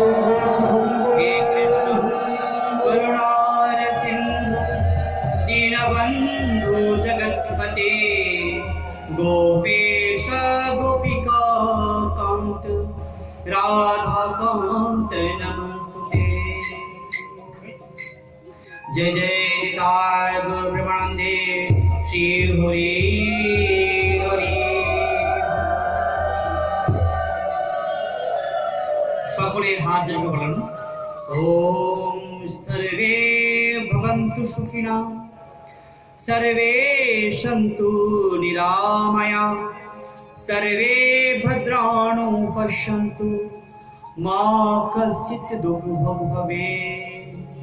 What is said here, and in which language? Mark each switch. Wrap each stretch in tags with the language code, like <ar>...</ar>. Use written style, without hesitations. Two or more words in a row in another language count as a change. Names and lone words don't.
<sa>হে কৃষ্ণ করুণার সিন্ধু দীনবন্ধু জগৎপতে গোপেশ গোপিকা কান্ত রাধা কান্ত নমস্তুতে। जय जय निताय गौर प्रेमानंदे श्री हरि हरि।</sa> <bn>সকলের হাত জড়িয়ে বলেন</bn> <sa>ওম सर्वे भवन्तु सुखिनः सर्वे सन्तु निरामया सर्वे भद्राणि पश्यन्तु मा कश्चित् दुःखं भवेत्।</sa>